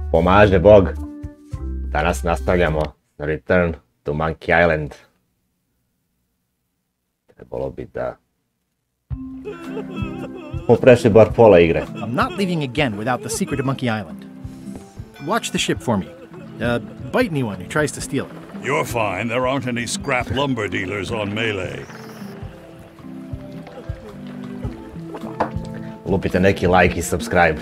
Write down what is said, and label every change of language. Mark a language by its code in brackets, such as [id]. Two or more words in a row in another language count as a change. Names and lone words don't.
[sr] pomaže Bog. Danas nastavljamo Return to Monkey Island. Trebalo bi da... Poprešli bar pola igre. [en] I'm not leaving again without the secret of Monkey Island. Watch the ship for me. Bite anyone who tries to steal it. You're fine. There aren't any scrap lumber dealers on Melee. [sr] Lupite neki like I subscribe.